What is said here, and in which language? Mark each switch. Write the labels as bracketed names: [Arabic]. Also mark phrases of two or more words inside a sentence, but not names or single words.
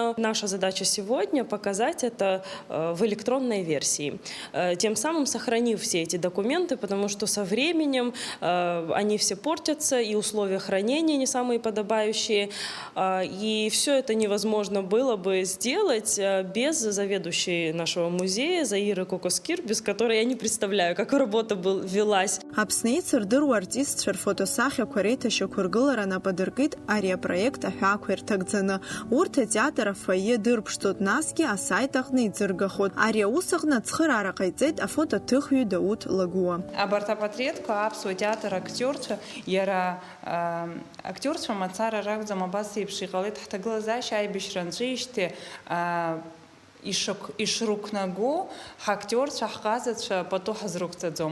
[Russian] Наша задача сегодня показать это в электронной версии, тем самым сохранив все эти документы, потому что со временем они все портятся, и условия хранения не самые подобающие, и все это невозможно было бы сделать без заведующей нашего музея Заиры Кокоскир, без которой я не представляю, как работа велась. [Abkhazian] Аԥсны еицырдыруа артистцәа рфотосахьақәа реиҭашьақәыргылара нападыркит ари апроект аҳәақәа ирҭагӡаны. Урҭ атеатр афойе дырԥшӡоит, насгьы асайт аҟны иӡыргахоит. Ари аус аҟны ацхыраара ҟаиҵеит афотоҭыхҩы Дауҭ Лагуа. Абарҭ апатреҭқәа аԥсуа театр актиорцәа, иара актиорцәа мацара ракәӡам, абас еиԥш иҟалеит ҳҭагылазаашьа аибашьра анҵәеижьҭеи ишрықәнаго ҳактиорцәа, ҳҟазацәа пату ҳазрықәҵаӡом.